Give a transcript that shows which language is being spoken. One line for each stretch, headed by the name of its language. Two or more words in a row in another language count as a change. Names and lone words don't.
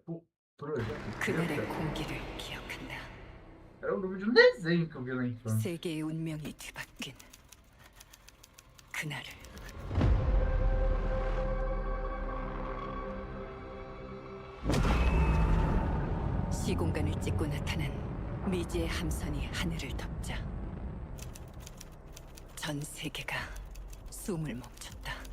Portuguese: Projeto
Korean: 그날의
Portuguese: Zeta.
Korean: 공기를 기억한다.
Portuguese: Era o nome de um desenho que eu vi lá em infância.
Korean: 세계의 운명이 뒤바뀐 그날을. 시공간을 찍고 나타난 미지의 함선이 하늘을 덮자 전 세계가 숨을 멈췄다.